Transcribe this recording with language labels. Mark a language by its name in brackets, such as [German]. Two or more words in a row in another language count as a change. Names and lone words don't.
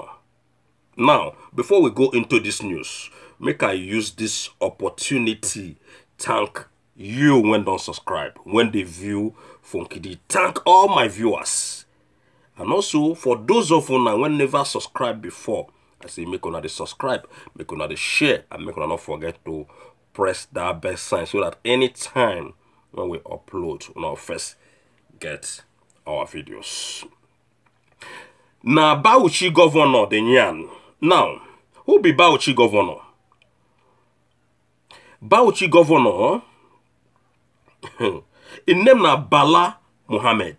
[Nigerian Pidgin] Now, before we go into this news, make I use this opportunity thank you when don't subscribe, when they view Funky D. Thank all my viewers. And also, for those of you now when never subscribed before, I say make una dey subscribe, make una dey share, and make una not forget to press that bell sign so that anytime when we upload, una first get our videos. Now, Bauchi governor the Nyan. Now, who be Bauchi governor? Bauchi governor, in name na Bala Mohammad.